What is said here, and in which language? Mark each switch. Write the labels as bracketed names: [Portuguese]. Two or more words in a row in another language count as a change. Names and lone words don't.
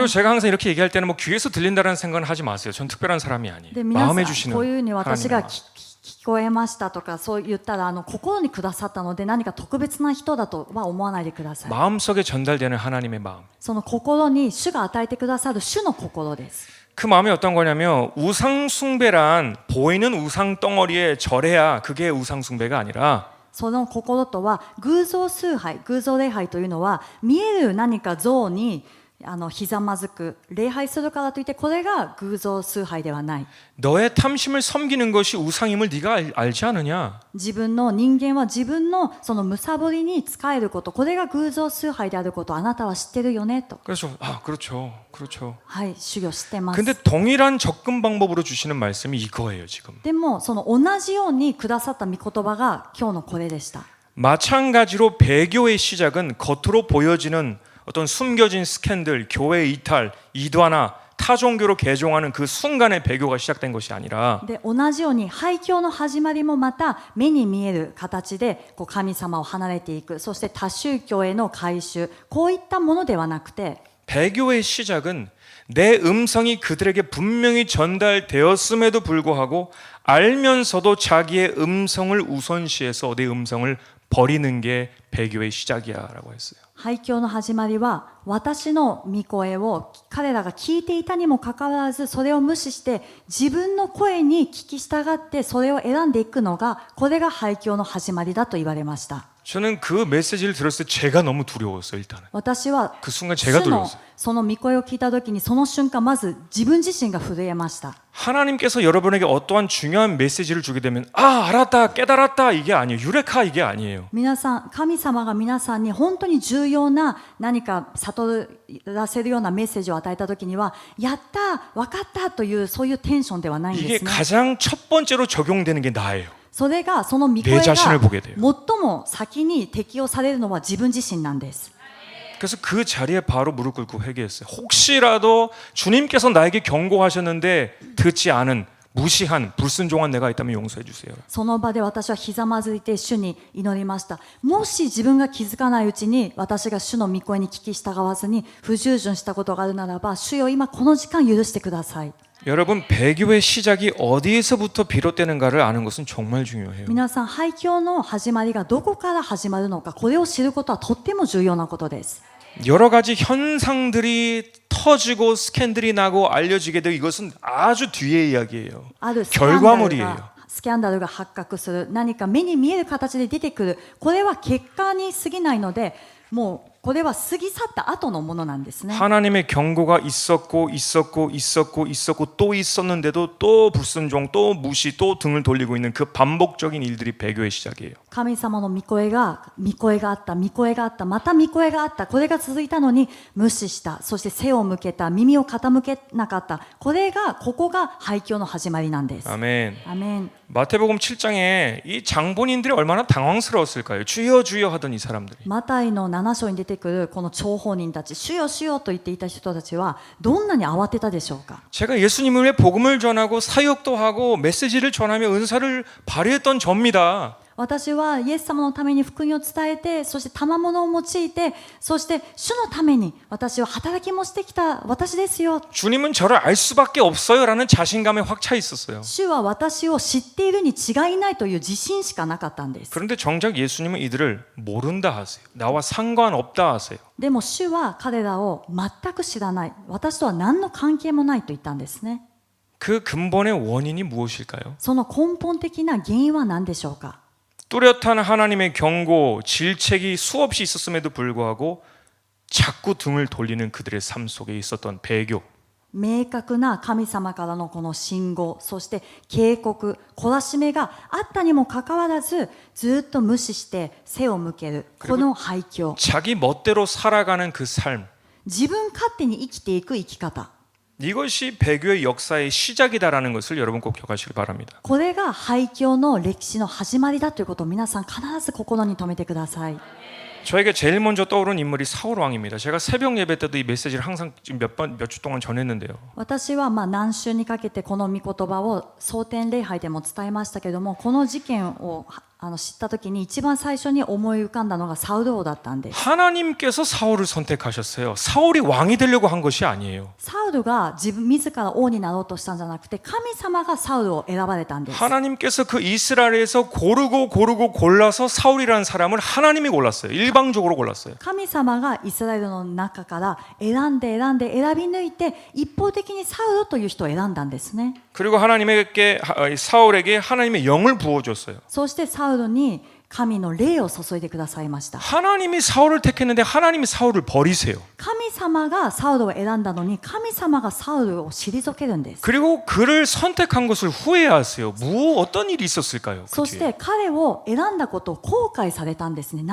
[Korean] 그리고 제가 항상 이렇게 얘기할 때는 뭐 귀에서 들린다는 생각은 하지 마세요. 전 특별한 사람이 아니에요. [Japanese] で、皆さ [Korean] 마음에 [Japanese] ん [Korean] 주시는 [Japanese] こういうふうに私が [Korean] 하나님의 마음. [Japanese] 聞こえましたとかそう言ったら心にくださったので何か特別な人だとは思わないでください。 [Korean] 마음속에 전달되는 하나님의 마음. [Japanese] その心に主が与えてくださる主の心です。 [Korean] 그 마음이 어떤 거냐면 우상 숭배란 보이는 우상 덩어리에 절해야 그게 우상 숭배가 아니라 [Japanese] その心とは偶像崇拝、偶像礼拝というのは見える何か像にひざまずく礼拝するからといってこれが偶像崇拝ではない。 [Korean] 너의 탐심을 섬기는 것이 우상임을 네가 알지 않느냐? [Japanese] 自分の人間は自分のその貪りに仕えること、これが偶像崇拝であることをあなたは知ってるよねと。 [Korean] 그래서 그렇죠. 그렇죠. [Japanese] はい、主よ知ってます。 [Korean] 근데 동일한 접근 방법으로 주시는 말씀이 이거예요, 지금. [Japanese] でもその同じようにくださった御言葉が今日のこれでした。 [Korean] 마찬가지로 배교의 시작은 겉으로 보여지는 어떤 숨겨진 스캔들, 교회 이탈, 이단화, 타종교로 개종하는 그 순간에 배교가 시작된 것이 아니라 [Japanese] で同じように廃教の始まりもまた目に見える形でこう神様を離れていく、そして多宗教への改宗、こういったものではなくて [Korean] 배교의 시작은 내 음성이 그들에게 분명히 전달되었음에도 불구하고 알면서도 자기의 음성을 우선시해서 내 음성을 버리는 게 배교의 시작이야라고 했어요. [Japanese] 廃教の始まりは私の御声を彼らが聞いていたにもかかわらずそれを無視して自分の声に聞き従ってそれを選んでいくのがこれが廃教の始まりだと言われました。 [Korean] 저는 그 메시지를 들었을 때 제가 너무 두려웠어요. 일단은 [Japanese] 私は [Korean] 그 순간 제가 [Japanese] 主の [Korean] 두려웠어요. [Japanese] その御声を聞いた時にその瞬間まず自分自身が震えました。 [Korean] 하나님께서 여러분에게 어떠한 중요한 메시지를 주게 되면 알았다, 깨달았다 이게 아니에요. 유레카 이게 아니에요. [Japanese] 皆さん、神様が皆さんに本当に重要な何か悟らせるようなメッセージを与えた時にはやった、分かったというそういうテンションではないん [Korean] 이게 [Japanese] ですね。 [Korean] 가장 첫 번째로 적용되는 게 나예요. [Japanese] それがその御声 [Korean] 내 [Japanese] が [Korean] 자신을 [Japanese] 最 [Korean] 보게 돼요. [Japanese] も先に適用されるのは自分自身なんです。 [Korean] 그래서 그 자리에 바로 무릎 꿇고 회개했어요. 혹시라도 주님께서 나에게 경고하셨는데 듣지 않은 무시한 불순종한 내가 있다면 용서해 주세요. [Japanese] その場で私はひざまずいて主に祈りました。もし自分が気づかないうちに私が主の御声に聞き従わずに不従順したことがあるならば主よ今この時間許してください。 [Korean] 여러분 배교의 시작이 어디에서부터 비롯되는가를 아는 것은 정말 중요해요. [Japanese] 皆さん、廃教の始まりがどこから始まるのか、これを知ることはとっても重要なことです。 [Korean] 여러 가지 현상들이 터지고 스캔들이 나고 알려지게 되고 이것은 아주 뒤의 이야기예요. [Japanese] あるスキ [Korean] 결과물이에요. [Japanese] ャンダルが発覚する、何か目に見える形で出てくる、これは結果に過ぎないので、もうこれは過ぎ去った後のものなんですね。 [Korean] 하나님의 경고가 있었고 있었고 있었고 있었고 또 있었는데도 또 불순종, 또 무시, 또 등을 돌리고 있는 그 반복적인 일들이 배교의 시작이에요. [Japanese] 神様の御声があった、御声があった、また御声があった、これが続いたのに無視した、そして背を向けた、耳を傾けなかった、ここが廃墟の始まりなんです。 [Korean] 아멘. [Japanese] アメン。 [Korean] 마태복음 7장에 이 장본인들이 얼마나 당황스러웠을까요? 주여 주여 하던 이 사람들이. [Japanese] マタイの7章に出てくるこの張本人たち、主よ主よと言っていた人たちはどんなに慌てたでしょうか。 [Korean] 제가 예수님을 위해 복음을 전하고 사역도 하고 메시지를 전하며 은사를 발휘했던 접니다. [Japanese] 私はイエス様のために福音を伝えて、そして賜物を用いて、そして主のために私は働きもしてきた私ですよ。 [Korean] 주님은 저를 알 수밖에 없어요라는 자신감에 확 차 있었어요. [Japanese] 主は私を知っているに違いないという自信しかなかったんです。 [Korean] 그런데 정작 예수님은 이들을 모른다 하세요. 나와 상관없다 하세요. [Japanese] でも主は彼らを全く知らない、私とは何の関係もないと言ったんですね。 [Korean] 그 근본의 원인이 무엇일까요? [Japanese] その根本的な原因は何でしょうか。 [Korean] 뚜렷한 하나님의 경고, 질책이 수없이 있었음에도 불구하고 자꾸 등을 돌리는 그들의 삶 속에 있었던 배교. [Japanese] 明確な神様からのこの信号、そして警告、懲らしめがあったにもかかわらず、ずっと無視して背を向けるこの廃墟、 [Korean] 자기 멋대로 살아가는 그 삶. [Japanese] 自分勝手に生きていく生き方、 [Korean] 이것이 배교의 역사의 시작이다라는 것을 여러분 꼭 기억하시길 바랍니다. [Japanese] これが廃墟の歴史の始まりだということを皆さん必ず心に留めてください。 [Korean] 저에게 제일 먼저 떠오른 인물이 사울 왕입니다. 제가 새벽 예배 때도 이 메시지를 항상 몇 주 동안 전했는데요. [Japanese] 私は何週にかけてこの御言葉を蒼天礼拝でも伝えましたけれども、この事件を知った時に一番最初に思い浮かんだのがサウル王だったんです。 [Korean] 하나님께서 사울을 선택하셨어요. 사울이 왕이 되려고 한 것이 아니에요. [Japanese] サウルが自ら王になろうとしたんじゃなくて、神様がサウルを選ばれたんです。 [Korean] 하나님께서 그 이스라엘에서 고르고 골라서 사울이라는 사람을 하나님이 골랐어요. 일방적으로 골랐어요. [Japanese] 神様がイスラエルの中から選び抜いて一方的にサウルという人を選んだんですね。 [Korean] 그리고 사울에게 하나님의 영을 부어줬어요. [Japanese] そしてサウルに神の霊を注いでくださいました。 [Korean] 하나님이 사울을 택했는데 하나님이 사울을 버리세요. [Japanese] 神様がサウルを選んだのに神様がサウルを退けるんです。 [Korean] 그리고 그를 선택한 것을 후회하세요. 어떤 일이 있었을까요? [Japanese] そして彼を選んだことを後悔されたんですね。